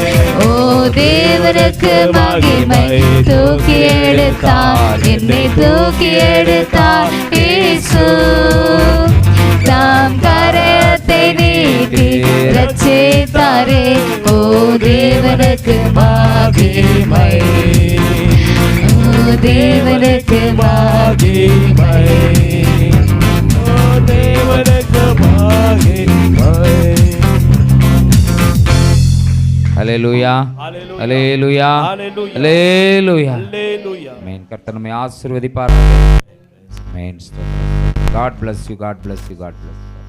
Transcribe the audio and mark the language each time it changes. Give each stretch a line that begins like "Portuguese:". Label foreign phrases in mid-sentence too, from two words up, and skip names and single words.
Tamil: ஓ தேவனுக்கு மகிமை, தூக்கி எடுத்தார் என்னை, தூக்கி எடுத்தார் இயேசு. தாம் கரத்தை நீட்டி ரட்சித்தாரே, ஓ தேவனுக்கு மகிமை, ஓ தேவனுக்கு மகிமை. ஓ தேவனுக்கு மகிமை. ஹல்லேலூயா, हालेलुया, ஹல்லேலூயா, हालेलुया, ஹல்லேலூயா. हालेलुया। ஆமென். கர்த்தர் நம்மை ஆசீர்வதிப்பாராக. ஆமென்.
English: God bless you, God bless you, God bless you.